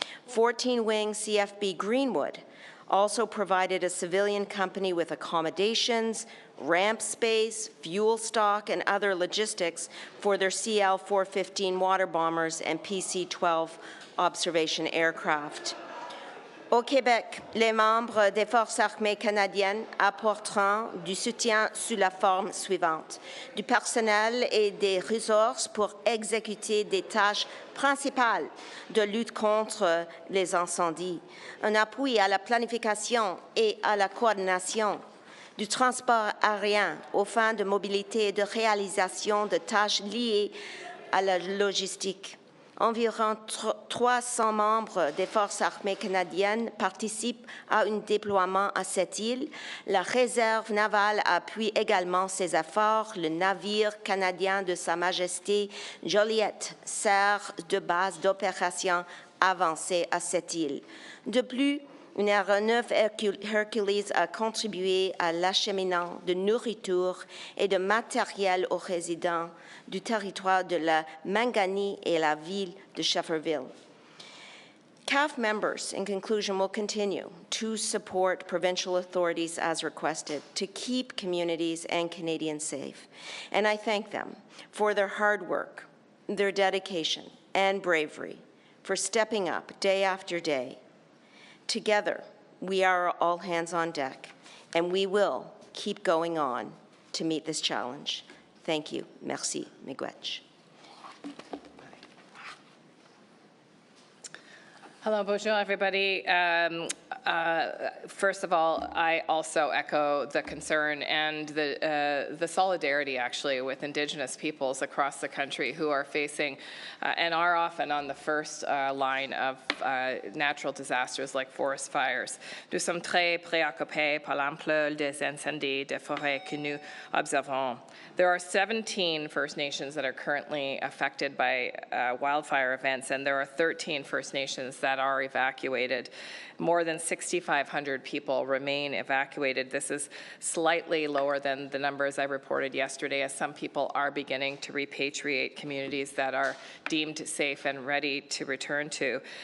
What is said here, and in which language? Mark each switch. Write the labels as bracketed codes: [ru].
[en] 14-wing CFB Greenwood also provided a civilian company with accommodations, ramp space, fuel stock, and other logistics for their CL-415 water bombers and PC-12 observation aircraft. [fr] Au Québec, les membres des Forces armées canadiennes apporteront du soutien sous la forme suivante: du personnel et des ressources pour exécuter des tâches principales de lutte contre les incendies, un appui à la planification et à la coordination, du transport aérien aux fins de mobilité et de réalisation de tâches liées à la logistique. Environ 300 membres des Forces armées canadiennes participent à un déploiement à cette île. La réserve navale appuie également ces efforts. Le navire canadien de Sa Majesté Joliette sert de base d'opération avancée à cette île. De plus, une aéronef Hercules a contribué à l'acheminement de nourriture et de matériel aux résidents du territoire de la Mangani et la ville de Shefferville. [en] CAF members, in conclusion, will continue to support provincial authorities as requested to keep communities and Canadians safe. And I thank them for their hard work, their dedication, and bravery, for stepping up day after day. Together, we are all hands on deck, and we will keep going on to meet this challenge. Thank you. Merci. Miigwech. Hello, bonjour, everybody. First of all, I also echo the concern and the solidarity, actually, with Indigenous peoples across the country who are facing and are often on the first line of natural disasters like forest fires. [fr] Nous sommes très préoccupés par l'ampleur des incendies de forêt que nous observons. [en] There are 17 First Nations that are currently affected by wildfire events, and there are 13 First Nations that are evacuated. More than 6,500 people remain evacuated. This is slightly lower than the numbers I reported yesterday, as some people are beginning to repatriate communities that are deemed safe and ready to return to.